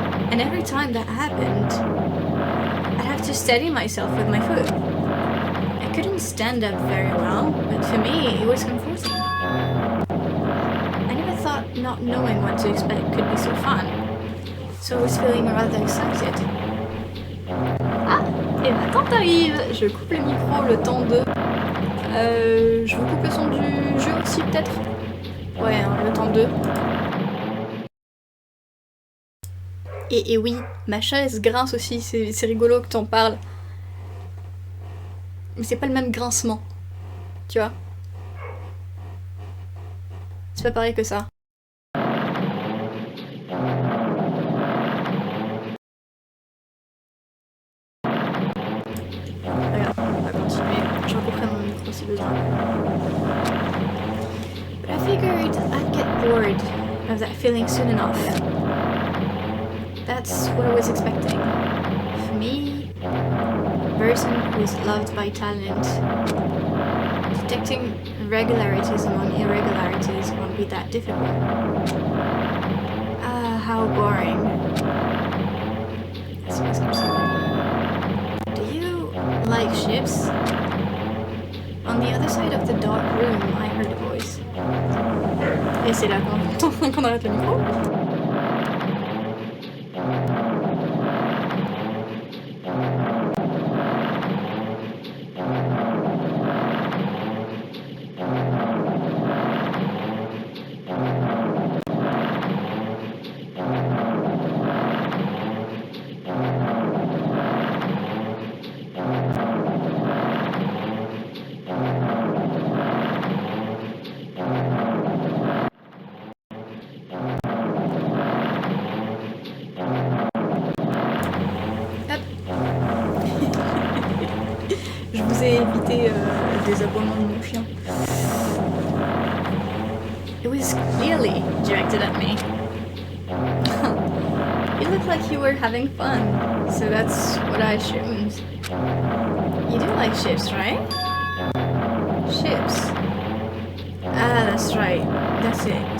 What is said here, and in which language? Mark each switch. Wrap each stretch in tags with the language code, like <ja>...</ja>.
<en>And every time that happened, I'd have to steady myself with my foot. I couldn't stand up very well, but for me, it was comforting. I never thought not knowing what to expect could be so fun, so I was feeling rather excited.</en> <fr>Ah, et ma tante arrive. Je coupe le micro le temps de... je vous coupe le son du jeu aussi, peut-être? Ouais, hein, le temps de... Et oui, ma chaise grince aussi, c'est rigolo que t'en parles. Mais c'est pas le même grincement, tu vois? C'est pas pareil que ça. Regarde, on va continuer. Je recouperai mon micro si besoin.</fr> <en>But I figured I'd get bored of that feeling soon enough. That's what I was expecting. For me, a person who is loved by talent, detecting regularities among irregularities won't be that difficult. Ah, how boring. Do you like ships? On the other side of the dark room, I heard a voice.</en> <fr>Et c'est là qu'on arrête le micro. Je vous ai évité des aboiements de mon chien.</fr> <en>It was clearly directed at me. You look like you were having fun, so that's what I assumed. You do like ships, right? Ships. Ah, that's right. That's it.</en>